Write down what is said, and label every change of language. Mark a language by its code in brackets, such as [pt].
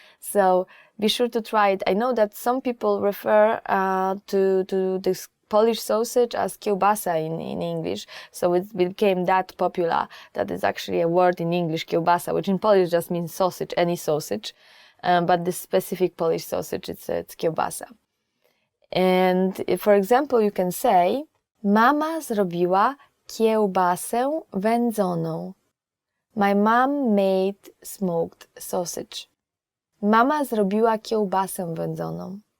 [en] So be sure to try it. I know that some people refer to this Polish sausage as kiełbasa in English, so it became that popular that is actually a word in English, kiełbasa, which in Polish just means sausage, any sausage, but this specific Polish sausage, it's kiełbasa. And for example, you can say, [pl] mama zrobiła kiełbasę wędzoną. [en] My mom made smoked sausage. [pl] Mama zrobiła kiełbasę wędzoną.